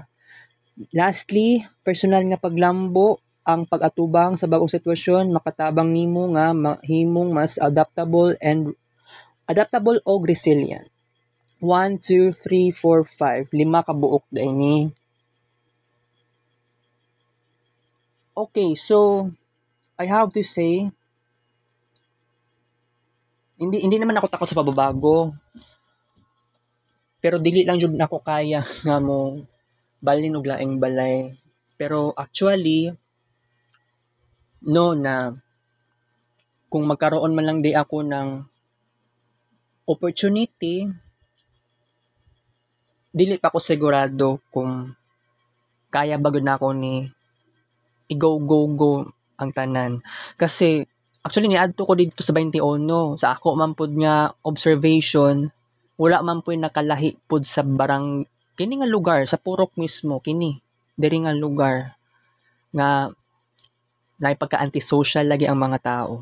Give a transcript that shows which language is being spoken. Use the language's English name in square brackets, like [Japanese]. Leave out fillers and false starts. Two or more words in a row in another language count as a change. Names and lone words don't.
[Cebuano] Lastly, personal nga paglambo, ang pag-atubang sa bagong sitwasyon makatabang nimo nga mahimong mas adaptable o resilient. 1, 2, 3, 4, 5. 5 ka buok dai ni. [English] Okay, so I have to say, [Filipino] hindi naman ako takot sa pababago. [Cebuano] Pero dili lang jud nako kaya nga mo balhin og laing balay. [Filipino] Pero actually, no na kung magkaroon man lang di ako ng opportunity, [Cebuano] dili pa ako sigurado kung kaya ba gud nako ni i-go ang tanan. Kasi actually niadto ko dito sa 21 sa ako man pud nga observation, wala man pud nakalahi pud sa barang kini nga lugar sa Purok mismo kini diri nga lugar nga naipagka-antisocial lagi ang mga tao.